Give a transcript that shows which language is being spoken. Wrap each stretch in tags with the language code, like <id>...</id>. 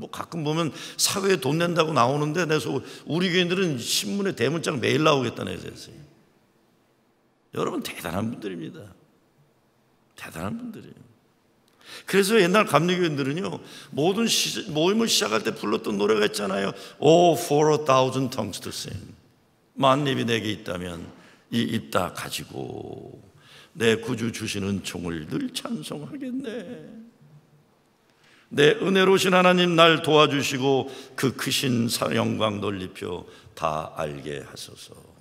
<ko>가끔 보면 사회에 돈 낸다고 나오는데, 그래서 우리 교인들은 신문에 대문짝 매일 나오겠다는 얘기였어요. 여러분, 대단한 분들입니다. 대단한 분들이에요. 그래서 옛날 감리교인들은요, 모든 모임을 시작할 때 불렀던 노래가 있잖아요.</ko> <en>Oh, for a thousand tongues to sing.</en> <ko>만 입이 내게 있다면 이 입 다 가지고 내 구주 주신 은총을 늘 찬송하겠네. 내 은혜로우신 하나님 날 도와주시고 그 크신 영광 논리표 다 알게 하소서.</ko>